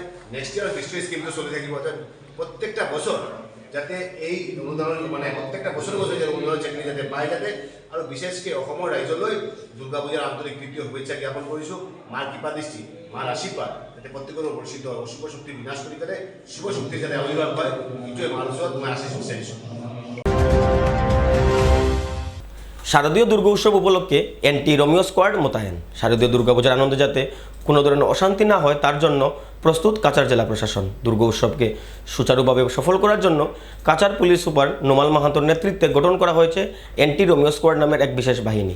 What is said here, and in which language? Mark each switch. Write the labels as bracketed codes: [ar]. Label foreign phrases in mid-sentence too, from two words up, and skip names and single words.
[en] next year [as] ফিস্টৰী স্কিমটো চলি থাকিব, প্ৰত্যেকটা বছৰ যাতে এই অনুদানৰ মানে প্ৰত্যেকটা বছৰে যাতে অনুদানৰ চেকনি যাতে পায় যাতে। আৰু বিশেষকৈ অসমৰ ৰাইজলৈ দুৰ্গা পূজাৰ আন্তৰিক তৃতীয় শুভেচ্ছা জ্ঞাপন কৰিছোঁ। মাৰ কৃপা দৃষ্টি, মাৰ আশীৰ্বাদ যাতে প্ৰত্যেকৰ পৰিচিত হয়, অশুভ শক্তি বিনাশ কৰি পেলাই শুভ শক্তিৰ যাতে আৱিৰ্ভাৱ হয়, এইটোৱে মাৰ ওচৰত মই আশীষ বিচাৰিছোঁ। [bn] শারদীয় দুর্গা উৎসব উপলক্ষে এন্টি রোমিও স্কোয়াড মোতায়েন। শারদীয় দুর্গাপূজার আনন্দে যাতে কোনো ধরনের অশান্তি না হয় তার জন্য প্রস্তুত কাছাড় জেলা প্রশাসন। দুর্গা উৎসবকে সুচারুভাবে সফল করার জন্য কাছাড় পুলিশ সুপার নোমাল মাহাতোর নেতৃত্বে গঠন করা হয়েছে এন্টি রোমিও স্কোয়াড নামের এক বিশেষ বাহিনী।